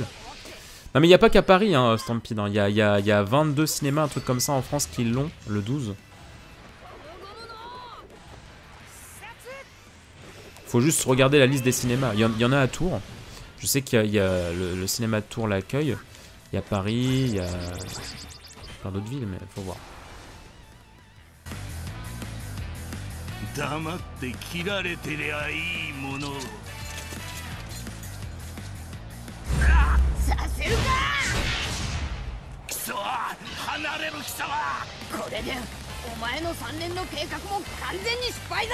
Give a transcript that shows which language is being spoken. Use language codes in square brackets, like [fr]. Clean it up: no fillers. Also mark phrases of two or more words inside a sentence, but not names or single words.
[fr] Non mais il n'y a pas qu'à Paris, hein, Stampede. Il y a 22 cinémas, un truc comme ça en France qui l'ont, le 12. Faut juste regarder la liste des cinémas. Il y en a à Tours. Je sais qu'il y a le cinéma de Tours l'accueille. Il y a Paris, il y a plein d'autres villes, mais faut voir. [ja] 黙って切られてりゃいいもの。させるか。貴様、離れる貴様。これでお前の3年の計画も完全に失敗だ。